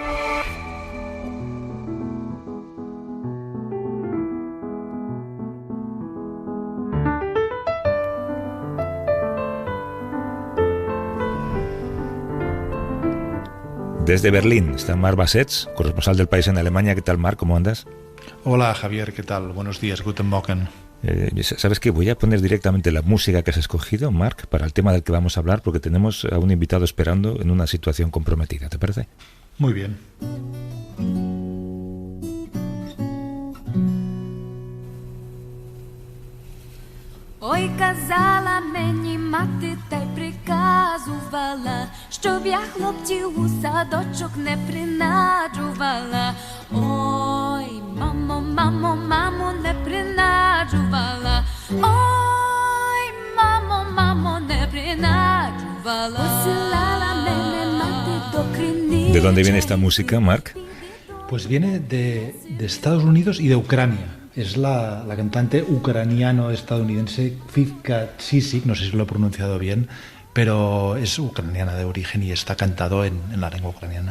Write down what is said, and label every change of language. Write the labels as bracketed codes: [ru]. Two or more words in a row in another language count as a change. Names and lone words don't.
[es] Desde Berlín está Marc Bassets, corresponsal del País en Alemania. ¿Qué tal, Marc? ¿Cómo andas? Hola, Javier. ¿Qué tal? Buenos días. [de] Guten Morgen. [es] ¿Sabes qué? Voy a poner directamente la música que has escogido, Marc, para el tema del que vamos a hablar, porque tenemos a un invitado esperando en una situación comprometida. ¿Te parece? Muy bien. [uk] Ой, казала мені мати, та й приказувала, щоб я хлопців у садочок не принаджувала. Ой, мамо, мамо, мамо, не принаджувала. Ой, мамо, мамо, не принаджувала. Посилала мене мати до криниці. [es] ¿De dónde viene esta música, Marc? Pues viene de Estados Unidos y de Ucrania. Es la cantante ucraniano-estadounidense Vivka Csicsik, no sé si lo he pronunciado bien, pero es ucraniana de origen y está cantado en la lengua ucraniana.